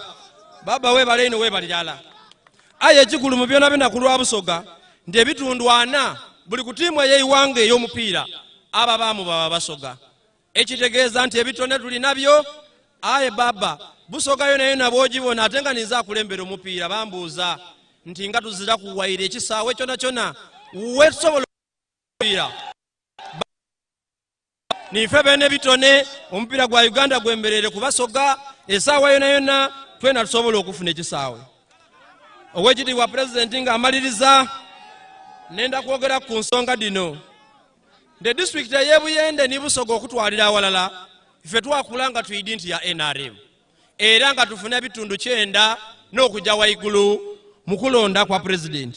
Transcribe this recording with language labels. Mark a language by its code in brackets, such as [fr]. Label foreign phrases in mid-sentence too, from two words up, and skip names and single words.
[xog] Baba weebale ino weebalirala aye ekikulu mu byonna byonna ku lwa Busoga nti ebitundu 4 buli ku ttiimu ey'eiwanga ey'omupiira ababaamu baba Basoga ekitegeeza nti ebitone tuli nabyo. Aye baba Busoga yona yona bw'ogibona ate nga niza kulembera omupiira bambuuza nti nga tuzira kuwayira ekisaawe kyona kyona wetusobola omupiira nife bene bitone omupiira gwa Uganda gwemberere ku Basoga esaawa yona yona twena tusobola okufuna ekisaawe. Owekitiibwa President nga amaliriza nenda kwogera ku nsonga dino [en] the district [xog] y'e Buyende ni Busoga okutwalira awalala ife twakula nga tuyidi nti ya NRM era nga tufuna ebitundu 9 n'okujja waigulu mu kulonda kwa President.